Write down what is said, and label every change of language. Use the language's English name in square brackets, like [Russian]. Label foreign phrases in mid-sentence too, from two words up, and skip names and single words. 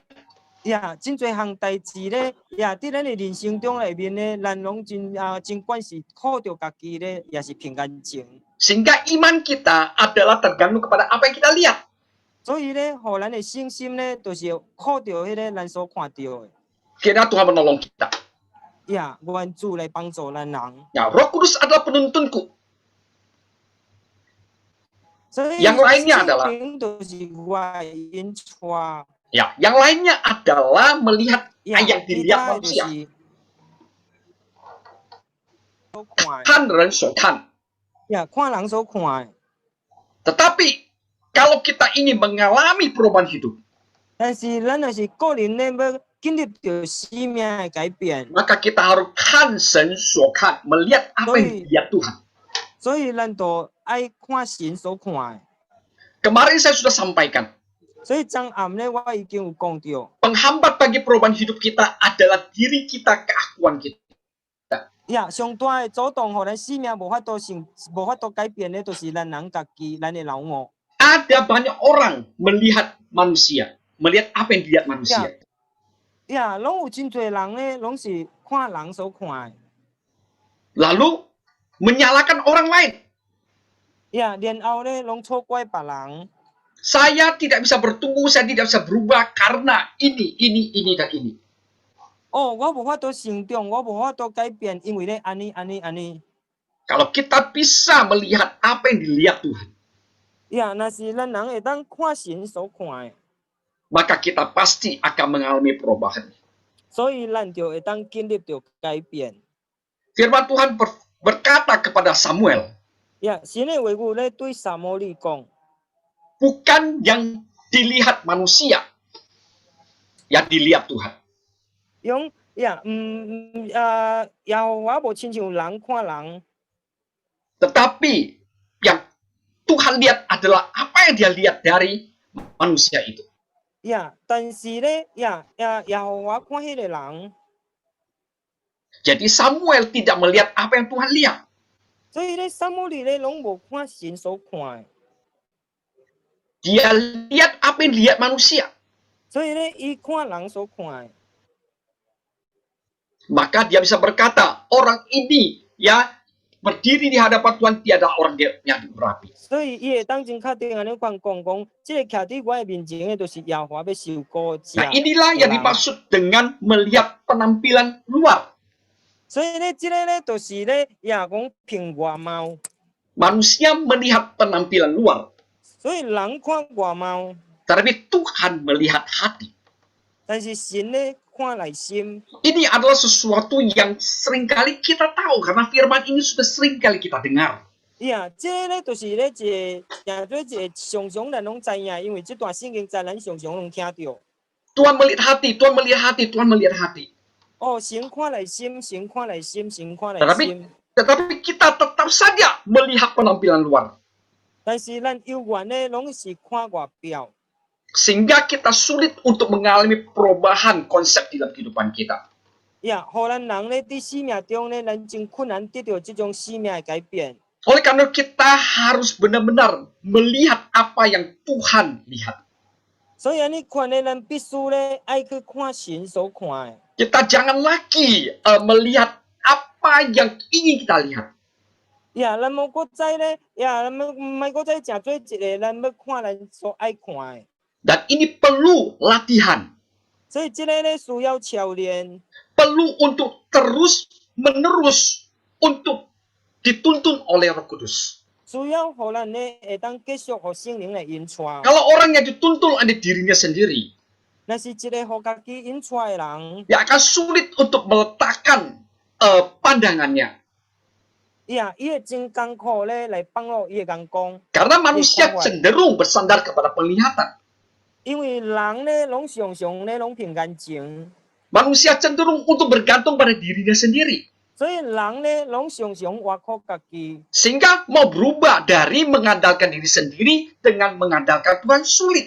[Min Nan Chinese] 呀，真侪項代志咧，呀，伫咱的人生中內面咧，咱攏真管是靠着家己咧，也是憑眼睛。 [Indonesian] Sehingga iman kita adalah tergantung kepada apa yang kita lihat. [Min Nan Chinese] 所以咧，互咱的信心咧，就是靠着迄个咱所看到的。 [Indonesian] Kiranya Tuhan menolong kita. [Min Nan Chinese] 呀，願主來幫助咱人。 [Indonesian] Ya, Roh Kudus adalah penuntunku. [Min Nan Chinese] 所以 [Indonesian] Yang lainnya adalah [Min Nan Chinese] 就是我引帶。 [Indonesian] Ya, yang lainnya adalah melihat 呀， yang [Min Nan Chinese] 其 [Indonesian] dilihat [Min Nan Chinese] 他的就 [Indonesian] manusia. [Min Nan Chinese] 是所看的。看人所看. 呀，看人所看的。 [Indonesian] Tetapi kalau kita ingin mengalami perubahan hidup, [Min Nan Chinese] 但是咱若是个人咧要经历到生命的改变， [Indonesian] maka kita harus [Min Nan Chinese] 看神所看, [Indonesian] melihat apa yang dilihat Tuhan. [Min Nan Chinese] 所以咱就爱看神所看的。 [Indonesian] Kemarin saya sudah sampaikan, [Min Nan Chinese] 所以昨暗咧，我已经有讲到， [Indonesian] penghambat bagi perubahan hidup kita adalah diri kita, keakuan kita. [Min Nan Chinese] 呀，上大的阻挡，互咱生命无法度改变的，就是咱人家己，咱的老我。 [Indonesian] Ada banyak orang melihat manusia, melihat apa yang dilihat manusia. [Min Nan Chinese] 呀，拢有真侪人咧，拢是看人所看的。 [Indonesian] Lalu menyalahkan orang lain. [Min Nan Chinese] 呀，然后咧，拢错怪别人。 [Indonesian] Saya tidak bisa bertumbuh, saya tidak bisa berubah karena ini dan ini. [Min Nan Chinese] 哦，我无法度成长，我无法度改变，因为咧安尼。 [Indonesian] Kalau kita bisa melihat apa yang dilihat Tuhan, [Min Nan Chinese] 呀，若是咱人会当看神所看的， [Indonesian] maka kita pasti akan mengalami perubahan. [Min Nan Chinese] 所以咱就会当经历到改变。 [Indonesian] Firman Tuhan berkata kepada Samuel, [Min Nan Chinese] 呀，神的话语咧对撒母耳讲， [Indonesian] bukan yang dilihat manusia, yang dilihat Tuhan. [Min Nan Chinese] 用呀，耶和华无亲像人看人， [Indonesian] Tetapi yang Tuhan lihat adalah apa yang dia lihat dari manusia itu. [Min Nan Chinese] 呀，但是咧，耶和华看迄个人， [Indonesian] Jadi Samuel tidak melihat apa yang Tuhan lihat. [Min Nan Chinese] 所以咧撒母耳咧拢无看神所看的， [Indonesian] Dia lihat apa yang dilihat manusia. [Min Nan Chinese] 所以咧伊看人所看的。 [Indonesian] Maka dia bisa berkata, orang ini ya berdiri di hadapan Tuhan tiada orang yang berapi. [Min Nan Chinese] 所以伊会当真确定安尼讲，即个徛伫我的面前的，就是耶和华要受膏者。 [Indonesian] Nah inilah yang dimaksud dengan melihat penampilan luar. [Min Nan Chinese] 所以咧，即个咧，就是咧，也讲凭外貌。 [Indonesian] Manusia melihat penampilan luar, [Min Nan Chinese] 所以人看外貌， [Indonesian] tetapi Tuhan melihat hati. [Min Nan Chinese] 但是神咧看内心。 [Indonesian] Ini adalah sesuatu yang seringkali kita tahu karena firman ini sudah seringkali kita dengar. [Min Nan Chinese] 呀，即个咧，就是咧一个，一个常常咱拢知影，因为这段圣经在咱常常拢听到。 [Indonesian] Tuhan melihat hati, Tuhan melihat hati, Tuhan melihat hati. [Min Nan Chinese] 哦，神看内心，神看内心，神看内 [Indonesian] Tetapi [Min Nan Chinese] 心。 [Indonesian] tetapi kita tetap saja melihat penampilan luar. [Min Nan Chinese] 但是咱有缘咧，拢是看外表， [Indonesian] Sehingga kita sulit untuk mengalami perubahan konsep di dalam kehidupan kita. [Min Nan Chinese] 呀，互咱人咧伫生命中咧，咱真困难得到这种生命的改变。 [Indonesian] Oleh karena kita harus benar-benar melihat apa yang Tuhan lihat. [Min Nan Chinese] 所以安尼看咧，咱必须咧爱去看神所看的。 [Indonesian] Kita jangan lagi melihat apa yang ingin kita lihat. [Min Nan Chinese] 呀，咱莫搁再咧，呀，咱莫搁再诚做一个，咱要看咱所爱看的。 [Indonesian] Dan ini perlu latihan. [Min Nan Chinese] 所以这个咧需要操练， [Indonesian] Perlu untuk terus-menerus untuk dituntun oleh Roh Kudus. [Min Nan Chinese] 需要互咱咧会当继续互圣灵来引带。 [Indonesian] Kalau orang yang dituntun oleh dirinya sendiri, [Min Nan Chinese] 若是一个互家己引带的人， [Indonesian] ya akan sulit untuk meletakkan pandangannya. [Min Nan Chinese] 呀，伊会真艰苦咧来帮助伊的眼光， [Indonesian] Karena manusia cenderung bersandar kepada penglihatan. [Min Nan Chinese] 因为人咧拢常常咧拢凭眼睛， [Indonesian] Manusia cenderung untuk bergantung pada dirinya sendiri. [Min Nan Chinese] 所以人咧拢常常依靠家己。 [Indonesian] Sehingga mau berubah dari mengandalkan diri sendiri dengan mengandalkan Tuhan sulit.